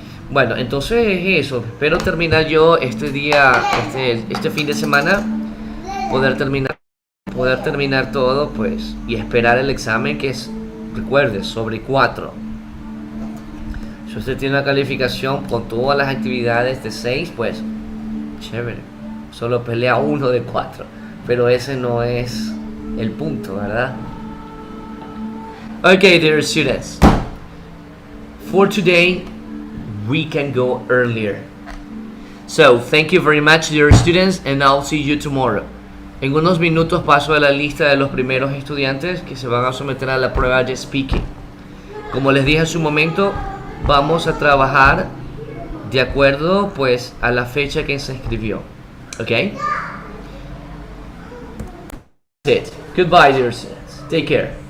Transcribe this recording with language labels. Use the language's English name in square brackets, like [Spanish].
[Spanish] Bueno, entonces es eso. Espero terminar yo este fin de semana, poder terminar todo, pues, y esperar el examen que es, recuerde, sobre 4. Si usted tiene una calificación con todas las actividades de 6, pues, chévere. Solo pelea 1 de 4. Pero ese no es el punto, ¿verdad? [English] Okay, dear students. For today, we can go earlier. So, thank you very much, dear students, and I'll see you tomorrow. [Spanish] En unos minutos paso a la lista de los primeros estudiantes que se van a someter a la prueba de speaking. Como les dije en su momento, vamos a trabajar de acuerdo pues a la fecha que se inscribió. [English] ¿Ok? That's it. Goodbye, dear students. Take care.